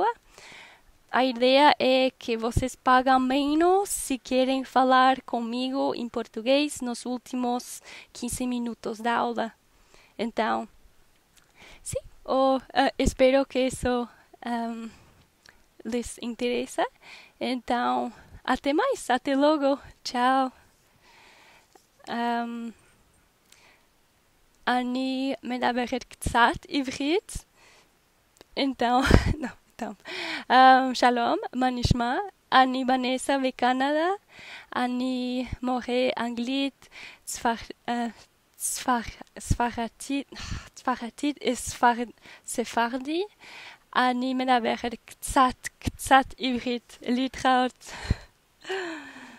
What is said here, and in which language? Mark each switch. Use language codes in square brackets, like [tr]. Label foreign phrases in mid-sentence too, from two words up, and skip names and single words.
[pt] A ideia é que vocês pagam menos se querem falar comigo em português nos últimos 15 minutos da aula. Então, sim, espero que isso lhes interessa. Então, até mais, até logo, tchau. [he] אני מדברת קצת עברית, [pt] então, não, então, [he] שלום, מה נשמע? אני בנסה בקנדה, אני מורה אנגלית, ספרדית ספרדי, אני מדברת קצת עברית, להתראות.